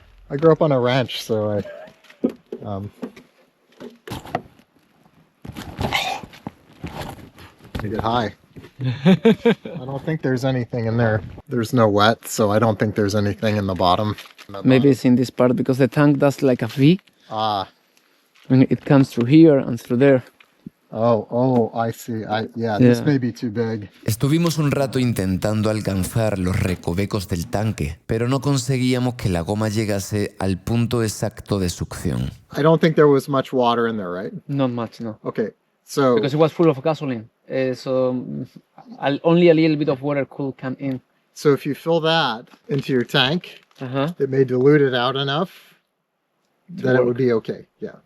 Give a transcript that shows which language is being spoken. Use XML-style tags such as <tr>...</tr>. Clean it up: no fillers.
<en>I grew up on a ranch, so I get high. I don't think there's anything in there. There's no wet, so I don't think there's anything in the bottom. Maybe it's in this part because the tank does like a V. Ah. And it comes through here and through there. Oh, I see. This may be too big.</en> <es>Estuvimos un rato intentando alcanzar los recovecos del tanque, pero no conseguíamos que la goma llegase al punto exacto de succión.</es> <en>I don't think there was much water in there, right? Not much, no. Okay, so Because it was full of gasoline. So only a little bit of water could come in. so if you fill that into your tank, it may dilute it out enough that it would be okay. Yeah.</en>